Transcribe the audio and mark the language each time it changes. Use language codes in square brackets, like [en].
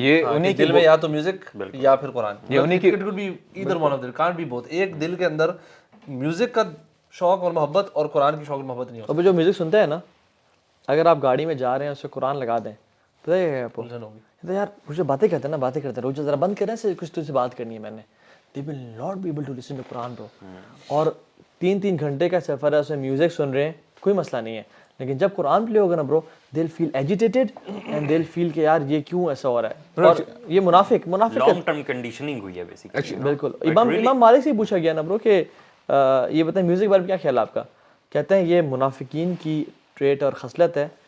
[ur] یہ انہیں دل میں یا تو میوزک یا پھر قرآن. [en] It could be either one of them, can't be both. [ur] ایک دل کے اندر میوزک کا شوق اور محبت اور قرآن کی شوق اور محبت نہیں ہوتی. اب جو میوزک سنتے ہیں نا, اگر آپ گاڑی میں جا رہے ہیں اس سے قرآن لگا دیں تو یار مجھے باتیں کرتے ہیں نا, باتیں کرتے ہیں, روز ذرا بند کریں سے کچھ تجھ سے بات کرنی ہے میں نے. [en] they will not be able to listen to قرآن bro. [ur] اور 3 گھنٹے کا سفر ہے, اس میں میوزک سن رہے ہیں کوئی مسئلہ نہیں ہے, لیکن جب قرآن پلے ہوگا نا برو [en] they'll feel agitated and they'll feel [ur] کہ یار یہ کیوں ایسا ہو رہا ہے. اور یہ منافق لانگ ٹرم کنڈیشننگ ہوئی ہے بیسیکلی. بالکل. امام مالک سے پوچھا گیا نا برو کہ یہ بتائیں میوزک کے بارے میں کیا خیال ہے آپ کا, کہتے ہیں یہ منافقین کی ٹریٹ اور خصلت ہے.